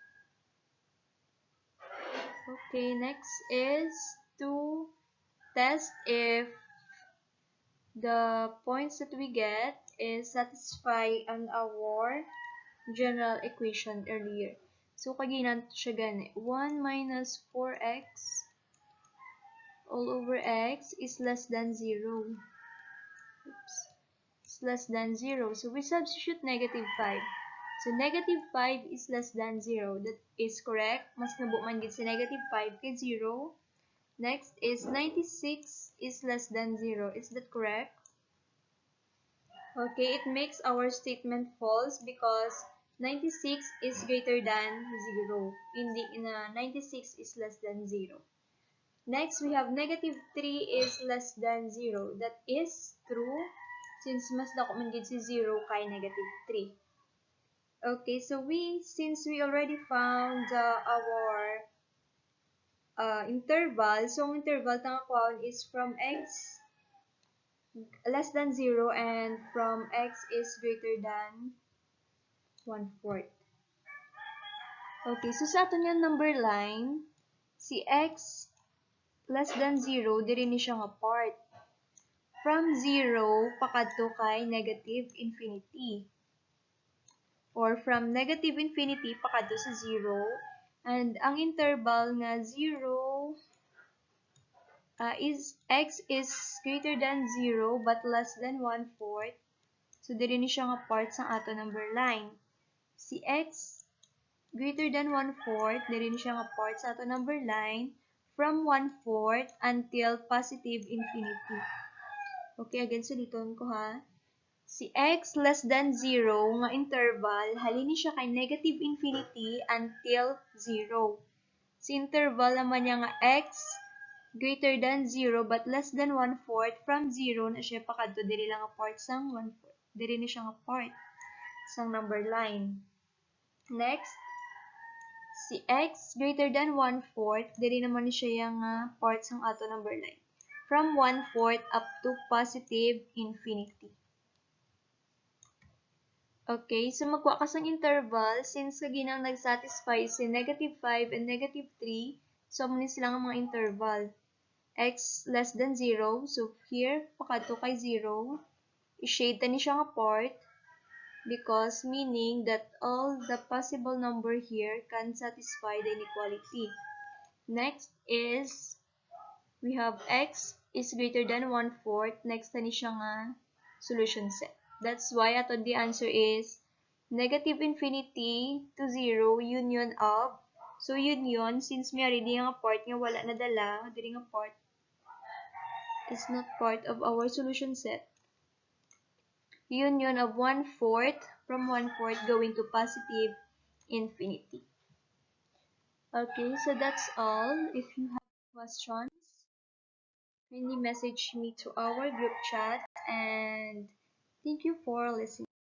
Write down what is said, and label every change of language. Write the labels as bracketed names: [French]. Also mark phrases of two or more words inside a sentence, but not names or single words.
[English] Okay, next is to test if the points that we get is satisfy on our general equation earlier. So, [Hiligaynon] kaginan siya gani. [English] 1 minus 4x all over x is less than 0. Oops. It's less than 0. So, we substitute -5. So, -5 is less than 0. That is correct. [Hiligaynon] Mas nabo man gid si -5 kay 0. [English] Next is 96 is less than 0. Is that correct? Okay, it makes our statement false because 96 is greater than 0. 96 is less than 0. Next, we have -3 is less than 0. That is true since [Hiligaynon] mas dako man gid si 0 kay -3. [English] Okay, so since we already found our interval, so [Hiligaynon] ang interval tang [English] is from x less than 0 and from x is greater than 1/4. Okay, so [Hiligaynon] sa ato [English] yung number line, si x less than 0, [Hiligaynon] diri ni siya nga part. From 0, pakadto kay -infinity. [English] Or from -infinity, [Hiligaynon] pakadto sa 0. [English] And [Hiligaynon] ang interval nga [English] 0 is x is greater than 0 but less than 1/4. So, [Hiligaynon] diri ni siya nga part sa ato [English] number line. Si x greater than 1/4, [Hiligaynon] diri ni siya nga part sa ato [English] number line from 1/4 until +infinity. Okay, again, [Hiligaynon] suliton ko ha. Si [English] x less than 0 [Hiligaynon] nga interval, halini siya kay [English] negative infinity until 0. [Hiligaynon] Si interval naman niya nga [English] x greater than 0 but less than 1/4 from 0 [Hiligaynon] na siya pakadto diri lang nga part sang 1/4. Diri ni siya nga part sang [English] number line. Next, si x greater than 1/4, [Hiligaynon] diri naman ni siya nga part sang ato [English] number line. From 1/4 up to positive infinity. Okay, so [Hiligaynon] magkuha ka sang interval since kaginang nag-satisfy si [English] negative 5 and negative 3, [Hiligaynon] so muna sila nga mga interval. [English] X less than 0, so here, [Hiligaynon] pakadto kay 0, i-shade ta ni siya nga part [English] because meaning that all the possible number here can satisfy the inequality. Next is, we have x is greater than 1/4, next [Hiligaynon] ta ni siya nga [English] solution set. That's why ato the answer is negative infinity to 0 union of. So union, since [Hiligaynon] may already nga part [English] nga wala nadala, diri nga part is not part of our solution set. Union of 1/4 from 1/4 going to positive infinity. Okay, so that's all. If you have questions, kindly message me to our group chat, and thank you for listening.